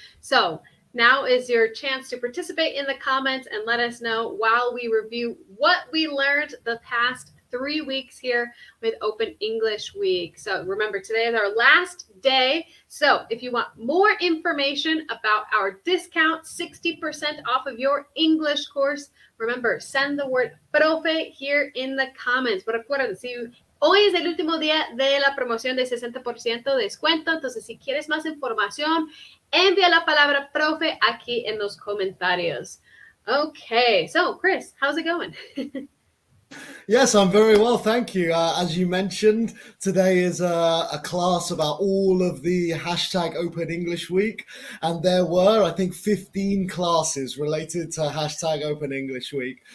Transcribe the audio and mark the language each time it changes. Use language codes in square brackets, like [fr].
[en] So now is your chance to participate in the comments and let us know while we review what we learned the past 3 weeks here with Open English Week. So remember, today is our last day. So if you want more information about our discount, 60% off of your English course, remember, send the word profe here in the comments. [es] Pero recuerden, hoy es el último día de la promoción de 60% de descuento. Entonces, si quieres más información, envía la palabra profe aquí en los comentarios. [en] Okay, so Chris, how's it going? Yes, I'm very well, thank you. As you mentioned, today is a class about all of the hashtag Open English Week, and there were, I think, 15 classes related to hashtag Open English Week.